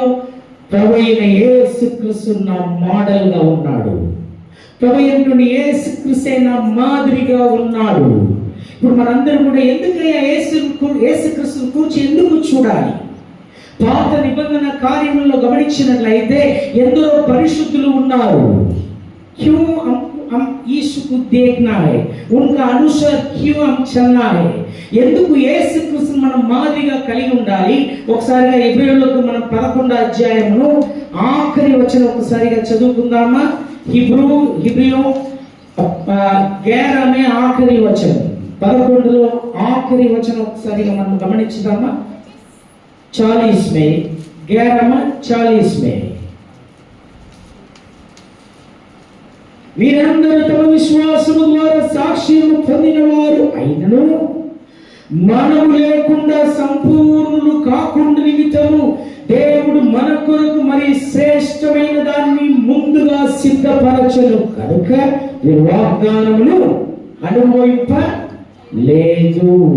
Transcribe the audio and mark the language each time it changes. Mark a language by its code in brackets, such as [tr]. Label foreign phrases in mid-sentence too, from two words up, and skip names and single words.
[te] ప్రభువైన యేసుక్రీస్తు నా మోడల్గా ఉన్నాడు, ప్రభువైనటువంటి యేసుక్రీస్తే నా మాదిరిగా ఉన్నాడు. ఇప్పుడు మనందరం కూడా ఎందుకయ్యా యేసుక్రీస్తు గురించి ఎందుకు చూడాలి? పాత నిబంధన కార్యములలో గమనించినట్లయితే ఎందరో పరిశుద్ధులు ఉన్నారు. [hi] क्यों हम यीशु को देखना है, उनका अनुसार क्यों हम चलना है? [te] ఎందుకు యేసుక్రీస్తు మనం మాదిరిగా కలిగి ఉండాలి? ఒకసారిగా హెబ్రీయులకు మనం 11వ అధ్యాయమును ఆఖరి వచనం ఒకసారిగా చదువుకుందామా? हिब्रियो 11 में ఆఖరి వచనం, 11లో ఆఖరి వచనం ఒకసారిగా మనం గమనించుదామా? [hi] 40 में, 11 40 में, [te] వీరందరూ తమ విశ్వాసము ద్వారా సాక్ష్యము పొందిన వారు అయినను మనము లేకుండా సంపూర్ణులు కాకుండా నిమిత్తము దేవుడు మన కొరకు మరి శ్రేష్టమైన దాన్ని ముందుగా సిద్ధపరచను కనుక వాగ్దానమును అనుభవింపలేదు.